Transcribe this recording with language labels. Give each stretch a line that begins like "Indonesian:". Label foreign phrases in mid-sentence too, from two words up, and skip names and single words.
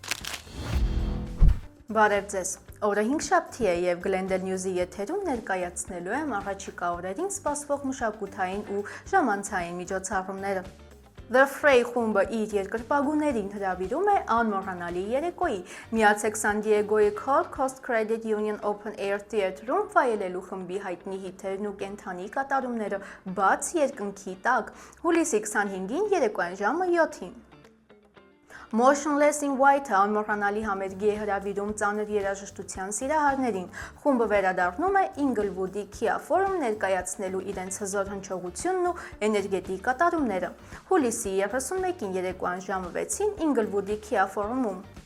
Armenian: Բարև ձեզ։ Օրը 5-շաբթի է եւ Glendale News-ի եթերում ներկայացնելու եմ առաջիկա օրերին սպասվող մշակութային ու ժամանցային միջոցառումները։ The Fray խումբը իր երկրպագուներին հրավիրում է անմոռանալի երեկոյի։ Միացեք San Diego-ի Cold Coast Credit Union Open Air Theatre-ում վայելելու խմբի հայտնի հիթերն ու կենդանի կատարումները բաց երկնքի տակ։ Հուլիսի 25-ին երեկոյան ժամը 7-ին։ Motionless in White-ը անմոռանալի համերգի է հրավիրում ծանր երաժշտության սիրահարներին։ Խումբը վերադառնում է Inglewood-ի Kia Forum ներկայացնելու իրենց հզոր հնչողությունն ու էներգետիկ կատարումները։ Հուլիսի 31-ին երեկոյան ժամը 6-ին Inglewood-ի Kia Forum-ում։